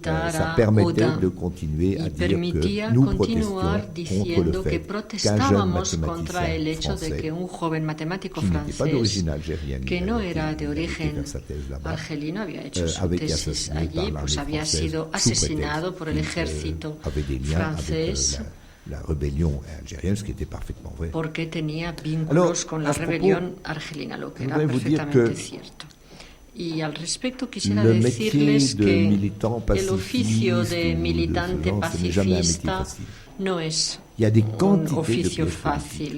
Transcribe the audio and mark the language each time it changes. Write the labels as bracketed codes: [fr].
[fr] Ça permettait de continuer à dire que nous protestions contre le fait qu'un jeune mathématicien français, qui n'était pas d'origine algérienne, [es] que no era de origen argelino, había hecho su tesis allí, pues había sido asesinado por el ejército francés. [fr] La rébellion algérienne, ce qui était parfaitement vrai. [es] Porque tenía vínculos con la rebelión argelina, lo que era perfectamente cierto. Y al respecto quisiera decirles que el oficio de militante pacifista no es un oficio fácil.